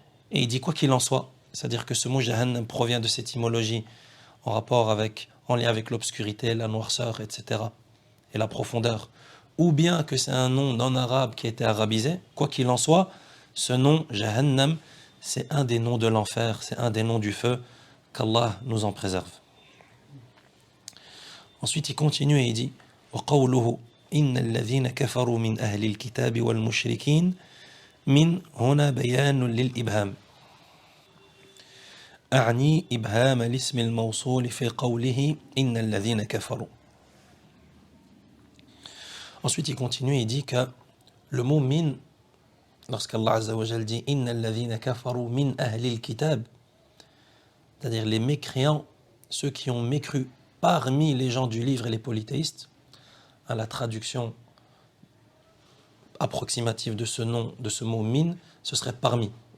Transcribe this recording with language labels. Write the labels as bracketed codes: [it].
[fr] Et il dit quoi qu'il en soit, c'est-à-dire que ce mot jahannam provient de cette étymologie en lien avec l'obscurité, la noirceur, etc. et la profondeur, ou bien que c'est un nom non arabe qui a été arabisé, quoi qu'il en soit, ce nom jahannam, c'est un des noms de l'enfer, c'est un des noms du feu, qu'Allah nous en préserve. Ensuite il continue et il dit [ar] وقوله إن الذين كفروا من أهل الكتاب والمشركين من هنا بيان للإبهام أعني إبهام الاسم الموصول في قوله إن الذين كفروا. [fr] Ensuite il continue et il dit que le mot min, lorsqu'Allah Azza wa Jal dit [ar] إن الذين كفروا من أهل الكتاب, [fr] c'est-à-dire les mécréants, ceux qui ont mécru parmi les gens du livre et les polythéistes, à la traduction approximative de ce mot min, ce serait parmi.